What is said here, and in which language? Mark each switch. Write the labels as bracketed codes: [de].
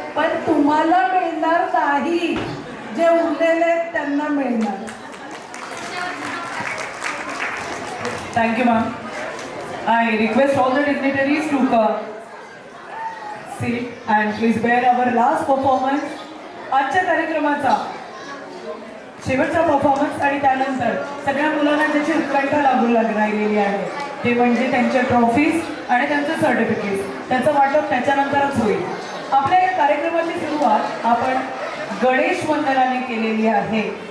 [mr] पण तुम्हाला मिळणार नाही, जे उरलेले आहेत त्यांना मिळणार. [en] Thank you ma'am. I request all the dignitaries to seat and please bear our last performance. [mr] आजच्या कार्यक्रमाचा शेवटचा परफॉर्मन्स आणि त्यानंतर सगळ्या मुलांना ज्याची उत्कंठा राहिलेली आहे ते म्हणजे त्यांच्या ट्रॉफीज आणि त्यांचे सर्टिफिकेट्स. त्याचं वाटप त्याच्यानंतरच होईल. आपल्या या कार्यक्रमाची सुरुवात आपण गणेश वंदनाने केलेली आहे.